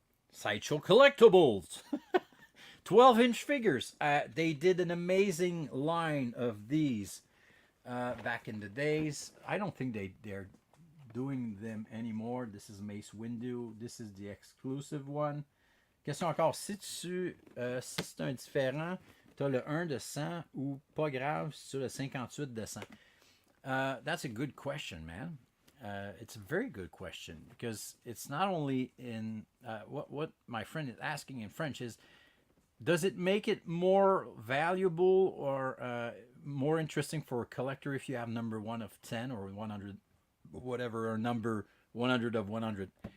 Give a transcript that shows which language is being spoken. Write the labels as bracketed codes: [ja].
[en] Sideshow Collectibles. 12-inch figures. They did an amazing line of these back in the days. I don't think they're doing them anymore. This is Mace Windu. This is the exclusive one. [fr] Question encore. Si c'est un différent, tu as le 1 de 100 ou pas grave sur le 58 de 100? [en] That's a good question, man. It's a very good question because it's not only in what my friend is asking in French is, does it make it more valuable or more interesting for a collector if you have number 1 of 10 or 100, whatever, or number 100 of 100?